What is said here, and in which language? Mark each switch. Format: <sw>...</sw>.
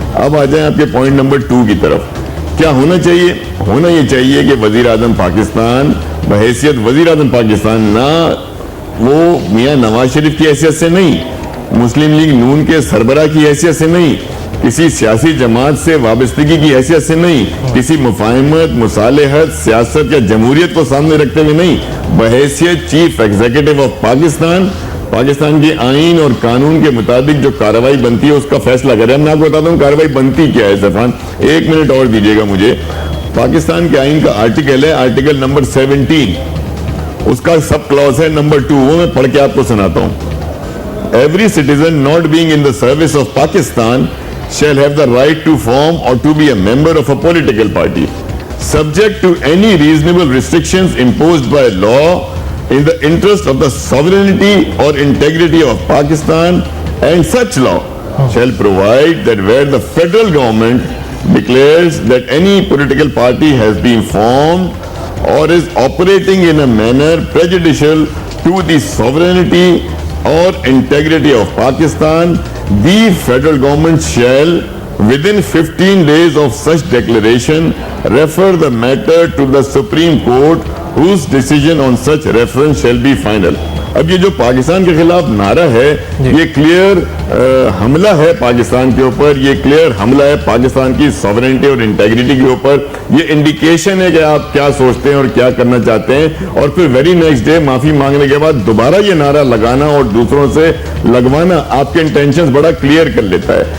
<ur>اب آ جائیں آپ کے پوائنٹ نمبر 2 کی طرف. کیا ہونا چاہیے؟ ہونا یہ چاہیے کہ وزیر اعظم پاکستان بحیثیت وزیر اعظم پاکستان, نہ وہ میاں نواز شریف کی حیثیت سے نہیں, مسلم لیگ نون کے سربراہ کی حیثیت سے نہیں, کسی سیاسی جماعت سے وابستگی کی حیثیت سے نہیں, کسی مفاہمت, مصالحت, سیاست یا جمہوریت کو سامنے رکھتے ہوئے نہیں, بحیثیت chief executive of Pakistan, Pakistan کے آئین اور قانون کے مطابق جو کارروائی بنتی ہے اس کا فیصلہ کرے. میں آپ کو بتاتا ہوں کارروائی بنتی کیا ہے. زفان 1 منٹ اور دیجیے گا مجھے. پاکستان کے آئین کا آرٹیکل ہے, آرٹیکل نمبر 17, اس کا سب کلاس ہے نمبر 2, وہ میں پڑھ کے آپ کو سناتا ہوں.</ur> <en>Every citizen not being in the service of Pakistan shall have the right to form or to be a member of a political party, subject to any reasonable restrictions imposed by law in the interest of the sovereignty or integrity of Pakistan, and such law shall provide that where the federal government declares that any political party has been formed or is operating in a manner prejudicial to the sovereignty or integrity of Pakistan, the federal government shall, within 15 days of such declaration, refer the matter to the Supreme Court, whose decision on such reference shall be final.</en> <ur>اب یہ جو پاکستان کے خلاف نعرہ ہے یہ clear حملہ ہے پاکستان کے اوپر, یہ کلیئر حملہ ہے پاکستان کی سوورنٹی اور انٹیگریٹی کے اوپر. یہ انڈیکیشن ہے کہ آپ کیا سوچتے ہیں اور کیا کرنا چاہتے ہیں, اور پھر</ur> <en>very next day</en> <ur>معافی مانگنے کے بعد دوبارہ یہ نعرہ لگانا اور دوسروں سے لگوانا آپ کے انٹینشنز بڑا کلیئر کر لیتا ہے.</ur>